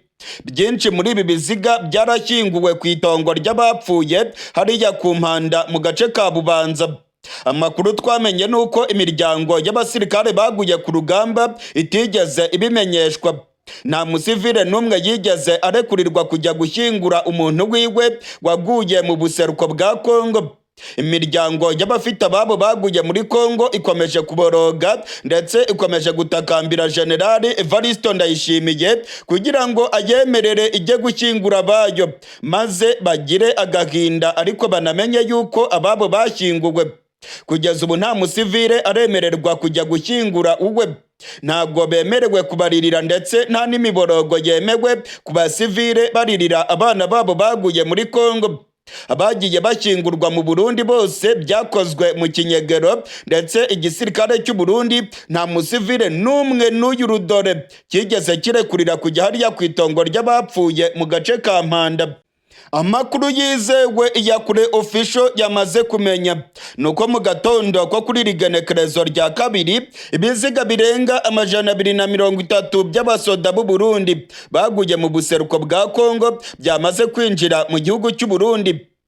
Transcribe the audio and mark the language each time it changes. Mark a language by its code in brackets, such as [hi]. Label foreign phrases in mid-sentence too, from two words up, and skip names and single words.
[rw] Byinshi muri ibi biziga byarashyinguwe ku itongo ry'abapfuye hariya ku Mpanda mu gace ka Bubanza. Amakuru twamenye nuko imiryango y'abasirikare baguye ku rugamba itigeze ibimenyeshwa. Nta musivile n'umwe yigeze arekurirwa kujya gushyingura umuntu wiwe waguye mu buseruko bwa Kongo. Imiryango y'abafite ababo baguye muri Kongo ikomeje kuboroga ndetse ikomeje gutakambira Generali Ejo Ndayishimiye kugira ngo ayemerere ijye gushyingura abayo maze bagire agahinda, ariko banamenye yuko ababo bashyinguwe. Kugeza ubu nta musivile aremererwa kujya gushyingura uwe. Ntabwo bemerewe kubaririra ndetse nta n'imiborogo yemewe ku basivile baririra abana babo baguye muri Kongo. Abagiye bashyingurwa mu Burundi bose byakozwe mu kinyegero, ndetse igisirikare cy'u Burundi nta musivile n'umwe n'uyu rudore kigeze kirekurira kujya hariya ku itongo ry'abapfuye mu gace ka Mpanda. Amakuru yizewe ya kure official yamaze kumenya nuko mu gatondo ko kuri rigenekerezo rya 2 ibiziga birenga 230 by'abasoda b'u Burundi baguye mu buseruko bwa Kongo byamaze kwinjira mu gihugu cy'u Burundi.